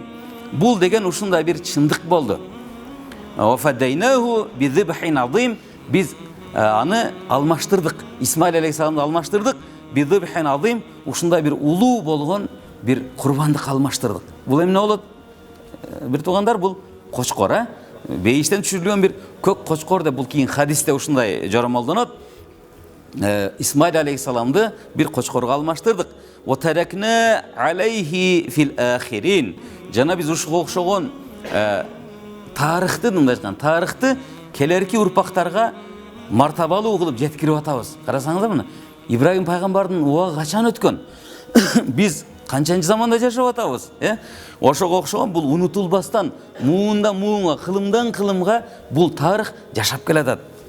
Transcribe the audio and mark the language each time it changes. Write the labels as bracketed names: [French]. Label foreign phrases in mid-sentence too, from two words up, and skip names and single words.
[Kyrgyz] Бул деген ушундай бир чындык болду. [Arabic] وفديناه بذبح عظيم. [Kyrgyz] Биз аны алмаштырдык. Исмаил алейхиссаламды алмаштырдык. [Arabic] بذبح عظيم, [Kyrgyz] ушундай бир улуу болгон бир курбандык алмаштырдык. Бул эмне болот? Бир туугандар, бул кочкор, бейиштен түшүрүлгөн бир көк кочкор деп бул кийин хадисте ушундай жоромолдонот. Исмаил алейхиссаламды бир кочкорго алмаштырдык. [Arabic] وتركنا عليه في الآخرين. [Kyrgyz] Жана биз ушуга окшогон тарыхты, мындай айткан, тарыхты келерки урпактарга мартабалуу кылып жеткирип атабыз. Карасаңыздар мына, Ибрагим пайгамбардын убагы качан өткөн? Биз канчанчы заманда жашап атабыз, Ошого окшогон бул унутулбастан, муундан муунга, кылымдан кылымга бул тарых жашап келатат.